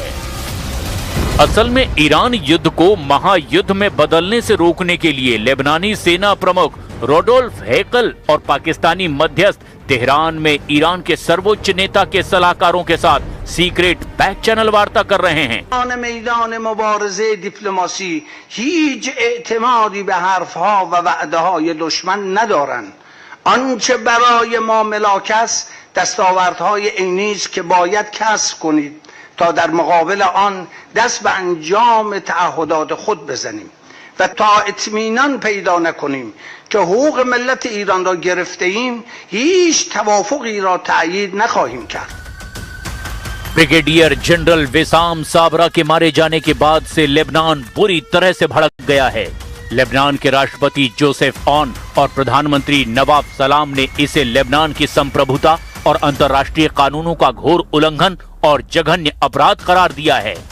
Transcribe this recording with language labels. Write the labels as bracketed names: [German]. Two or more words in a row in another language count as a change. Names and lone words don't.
[Hindi] असल में ईरान युद्ध को महायुद्ध में बदलने से रोकने के लिए लेबनानी सेना प्रमुख रोडोल्फ हेकल और पाकिस्तानी मध्यस्थ तेहरान में ईरान के सर्वोच्च नेता के सलाहकारों के साथ [English] secret back channel [Hindi] वार्ता कर रहे हैं। [Persian] میدان مبارزه دیپلماسی هیچ اعتمادی به حرف‌ها و وعده‌های دشمن ندارند. آنچه برای ما ملاک است دستاوردهای عینی است که باید کسب کنید تا در مقابل آن دست به انجام تعهدات خود بزنیم و تا اطمینان پیدا نکنیم که حقوق ملت ایران را گرفته ایم هیچ توافقی را تأیید نخواهیم کرد। [Hindi] ब्रिगेडियर जनरल विसाम साबरा के मारे जाने के बाद से लेबनान बुरी तरह से भड़क गया है। लेबनान के राष्ट्रपति जोसेफ ऑन और प्रधानमंत्री नवाब सलाम ने इसे लेबनान की संप्रभुता और अंतर्राष्ट्रीय कानूनों का घोर उल्लंघन और जघन्य अपराध करार दिया है।